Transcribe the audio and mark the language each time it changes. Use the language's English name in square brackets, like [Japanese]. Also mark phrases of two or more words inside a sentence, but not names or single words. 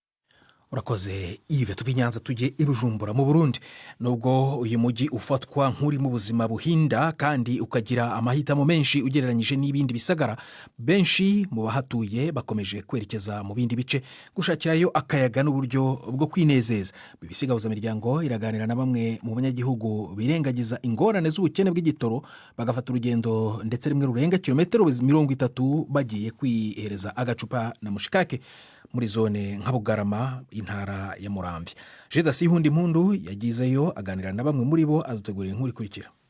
[Kinyarwanda] Urakoze Yves, tuve Nyanza tujye i Bujumbura mu Burundi. Nubwo uyu mujyi ufatwa nk'uri mu buzima buhinda kandi ukagira amahitamo menshi ugereranyije n'ibindi bisagara, benshi mu bahatuye bakomeje kwerekeza mu bindi bice gushakirayo akayaga n'uburyo bwo kwinezeza. BBC Gahuzamiryango iraganira na bamwe mu banyagihugu birengagiza ingorane z'ubukene bw'igitoro bagafata urugendo ndetse rimwe rurenga kilometero 30 bagiye kwihereza agacupa na mushikake muri zone nka Bugarama, intara ya Muramvya. Jedasi Hundi Mpundu yagizeyo aganira na bamwe muri bo, adutegurira inkuru ikurikira.